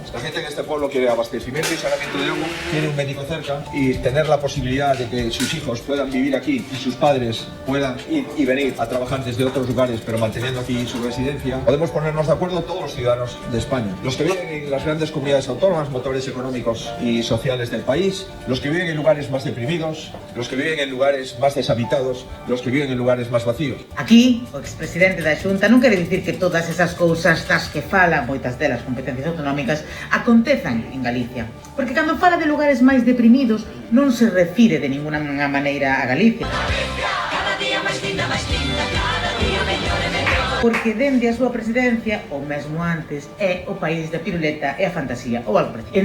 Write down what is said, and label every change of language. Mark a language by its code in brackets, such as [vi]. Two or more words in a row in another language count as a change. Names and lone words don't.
[es] La gente en este pueblo quiere abastecimiento y saneamiento de agua, quiere un médico cerca y tener la posibilidad de que sus hijos puedan vivir aquí y sus padres puedan ir y venir a trabajar desde otros lugares pero manteniendo aquí su residencia. Podemos ponernos de acuerdo todos los ciudadanos de España. Los que viven en las grandes comunidades autónomas, motores económicos y sociales del país, los que viven en lugares más deprimidos, los que viven en lugares más deshabitados, los que viven en lugares más vacíos. [gl] Aquí, o expresidente da Xunta non quere dicir que todas esas cousas das que fala, moitas delas competencias autonómicas, acontezan en Galicia. Porque cando fala de lugares máis deprimidos, non se refire de ninguna maneira a Galicia. Porque dende a súa presidencia, ou mesmo antes, é o país da piruleta e a fantasía, ou algo parecido.